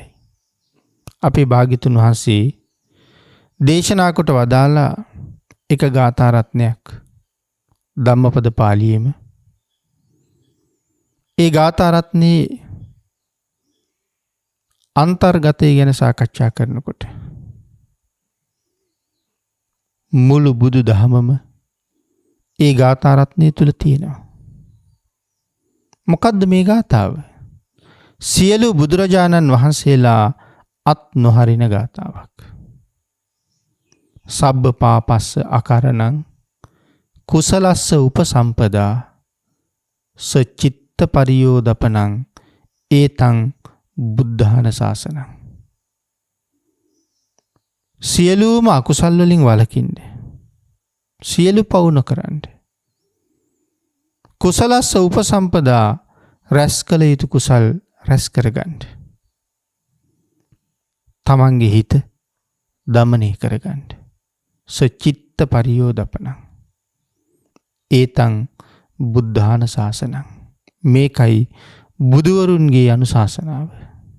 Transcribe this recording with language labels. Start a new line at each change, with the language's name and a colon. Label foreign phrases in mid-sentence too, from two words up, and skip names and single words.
Sinhala: අපේ භාග්‍යතුන් වහන්සේ දේශනා කොට වදාලා එක ගාථා රත්නයක් ධම්මපද පාළියේම ඒ ගාථා රත්නේ අන්තර්ගතය ගැන සාකච්ඡා කරනකොට මුළු බුදු දහමම ඒ ගාථා රත්නය තුල තියෙනවා. මොකද්ද මේ ගාථාව? සියලු බුදුරජාණන් වහන්සේලා අත් නොහරින ගාථාවක්.
Pali: සබ්බ පාපස්ස අකරණං කුසලස්ස උපසම්පදා සචිත්ත පරියෝදපනං ඒතං බුද්ධාන ශාසනං.
Sinhala: සියලුම අකුසල් වලින් වළකින්න. සියලු පව් නොකරන්න.
Pali: කුසලස්ස උපසම්පදා
Sinhala: රැස් කළ යුතු කුසල් රැස් කරගන්න. තමන්ගේ හිත දමනය කරගන්න.
Pali: සචිත්ත පරියෝදපනං ඒතං බුද්ධාන ශාසනං.
Sinhala: මේකයි බුදුවරුන්ගේ අනුශාසනාව.